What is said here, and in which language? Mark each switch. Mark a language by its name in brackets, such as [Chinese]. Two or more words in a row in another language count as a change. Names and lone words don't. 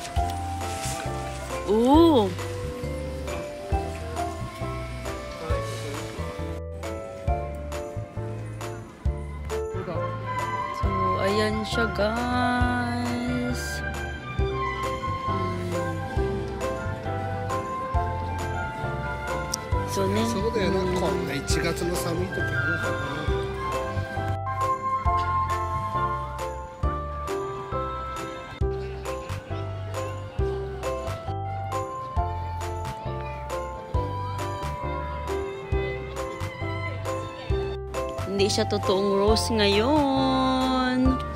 [Filipino] Ooh. So, ayan siya, guys. So, [Japanese] ne? そうだよな、こんな1月の寒い時あるからな。 [Filipino] Hindi siya totoong rose ngayon.